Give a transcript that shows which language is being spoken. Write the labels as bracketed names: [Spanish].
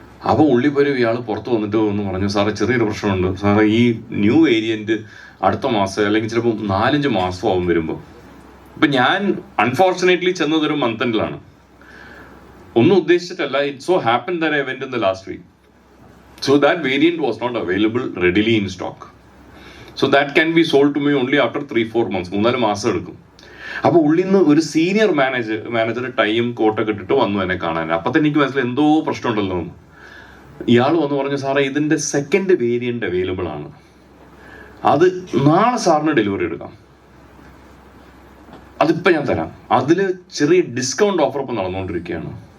[Malayalam] അപ്പോൾ ഉള്ളിപ്പോരും ഇയാൾ പുറത്ത് വന്നിട്ട് എന്ന് പറഞ്ഞു, സാറേ ചെറിയൊരു പ്രശ്നമുണ്ട് സാറേ, ഈ ന്യൂ വേരിയൻറ്റ് അടുത്ത മാസം അല്ലെങ്കിൽ ചിലപ്പോൾ 4-5 മാസമാവും വരുമ്പോൾ. ഇപ്പം ഞാൻ അൺഫോർച്ചുനേറ്റ്ലി ചെന്നതൊരു മന്ത് എൻഡിലാണ്, ഒന്നും ഉദ്ദേശിച്ചിട്ടല്ല. [English] It so happen that I went in the last week. So that variant was not available readily in stock. So that can be sold to me only after 3-4 months. [Malayalam] 3-4 മാസം എടുക്കും. അപ്പോൾ ഉള്ളിൽ നിന്ന് ഒരു senior manager time കോട്ടൊക്കെ ഇട്ടിട്ട് വന്നു എന്നെ കാണാൻ. അപ്പം തന്നെ എനിക്ക് മനസ്സിലായി എന്തോ പ്രശ്നമുണ്ടല്ലോ എന്ന്. ഇയാൾ വന്ന് പറഞ്ഞു, സാറേ ഇതിൻ്റെ സെക്കൻഡ് വേരിയൻ്റ് അവൈലബിൾ ആണ്, അത് നാളെ സാറിന് ഡെലിവറി എടുക്കാം, അതിപ്പോൾ ഞാൻ തരാം, അതിൽ ചെറിയ ഡിസ്കൗണ്ട് ഓഫർ ഇപ്പം നടന്നുകൊണ്ടിരിക്കുകയാണ്.